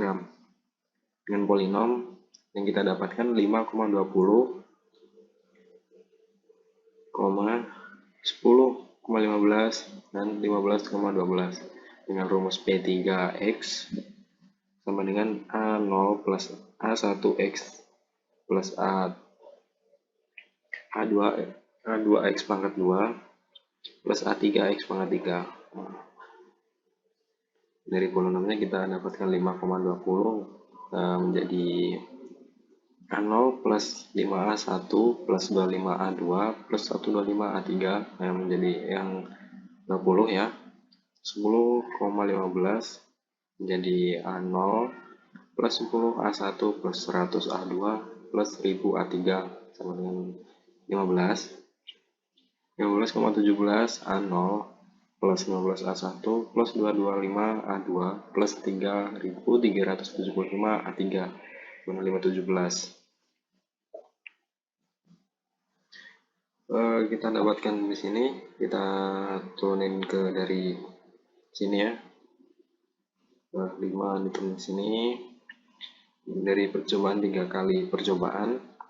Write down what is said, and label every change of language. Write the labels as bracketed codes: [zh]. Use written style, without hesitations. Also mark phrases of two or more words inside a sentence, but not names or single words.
[id] Dengan polinom yang kita dapatkan 5,20, 10,15, dan 15,12 dengan rumus P3X sama dengan A0 plus A1X plus A2X pangkat 2 plus A3X pangkat 3. Dari polinomnya kita dapatkan 5,20 menjadi A0 plus 5A1 plus 25A2 plus 125A3 yang menjadi yang 20 ya. 10,15 menjadi A0 plus 10A1 plus 100A2 plus 1000A3 sama dengan 15. 15,17 A0 plus 15A1 plus 225A2 plus 3375A3 sama 517. Kita dapatkan di sini, kita turunin ke dari sini ya. 5 diturunin di sini. Dari percobaan 3 kali percobaan.